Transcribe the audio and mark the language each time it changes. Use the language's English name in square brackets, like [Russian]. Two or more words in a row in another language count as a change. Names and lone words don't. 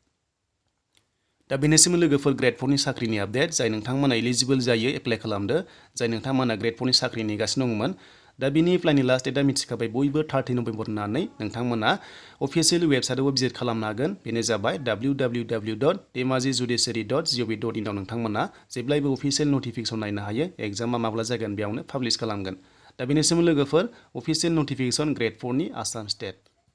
[Bodo] दा बेनोसैमोन लोगोफोर ग्रेड 4 नि साख्रिनि आपडेट जाय नोंथांमोना एलिजिबल जायो एप्लाइ खालामदो जाय नोंथांमोना ग्रेड 4 नि साख्रि नेगासिनो दंमोन दा बिनि एप्लाइनि लास्ट डेटआ मिथिखाबाय बयबो 30 नभेम्बर होननानै नोंथांमोना अफिसियेल वेबसाइटआवबो भिजिट खालामनो हागोन बेनो जाबाय www.dhemajijudiciary.gov.in आव नोंथांमोना जेब्लायबो [English] official notification [Bodo] नायनो हायो एग्जामा माब्ला जागोन बेयावनो पाब्लिश खालामगोन दा बेनोसैमोन लोगोफोर [English] official notification [Bodo] ग्रेड 4 नि आसाम स्टेट